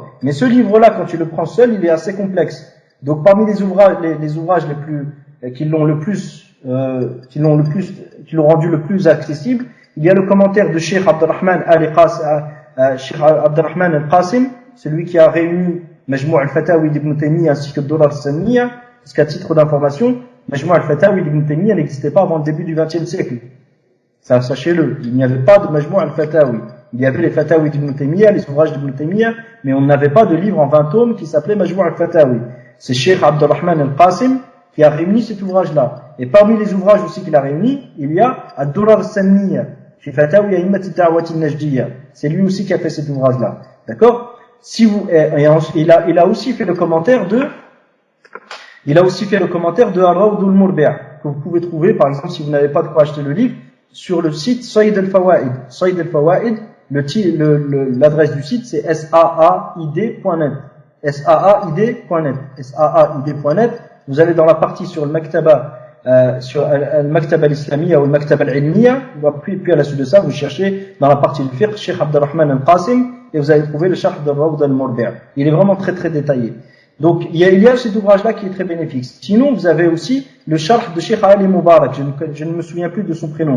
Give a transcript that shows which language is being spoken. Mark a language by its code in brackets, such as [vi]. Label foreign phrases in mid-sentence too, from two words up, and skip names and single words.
[fr] Mais ce livre-là, quand tu le prends seul, il est assez complexe. Donc parmi les ouvrages qui l'ont rendu le plus accessible, il y a le commentaire de Cheikh Abdurrahman al-Qasim, celui qui a réuni Majmou' al-Fatawi d'Ibn Taymiyyah ainsi que Durar al-Saniyya, parce qu'à titre d'information, Majmou' al-Fatawi d'Ibn Taymiyyah n'existait pas avant le début du XXe siècle. Ça, sachez-le, il n'y avait pas de Majmou' al-Fatawi. Il y avait les Fatawi d'Ibn Taymiyyah, les ouvrages d'Ibn Taymiyyah, mais on n'avait pas de livre en 20 tomes qui s'appelait Majmou' al-Fatawi. C'est Cheikh Abdurrahman al-Qasim qui a réuni cet ouvrage-là. Et parmi les ouvrages aussi qu'il a réunis, il y a Ad-Durar al-Saniyya, fi Fatawi A'immat al-Da'wat al-Najdiyya. C'est lui aussi qui a fait cet ouvrage-là. D'accord? Il a aussi fait le commentaire de Ar-Rawdul Murbi' que vous pouvez trouver, par exemple, si vous n'avez pas de quoi acheter le livre, sur le site Saïd al-Fawaid. Saïd al-Fawaid, l'adresse du site, c'est saaid.net. saaid.net. Vous allez dans la partie sur le Maktaba, sur al-Maktaba al-Islamiyya ou le Maktaba al-Ilmiyya, puis à la suite de ça, vous cherchez dans la partie du fiqh, Cheikh Abdurrahman al-Qasim, et vous allez trouver le sharh de Rawd al-Murbi'. Il est vraiment très très détaillé. Donc il y a cet ouvrage-là qui est très bénéfique. Sinon, vous avez aussi le sharh de Cheikh Ali Mubarak. Je ne me souviens plus de son prénom.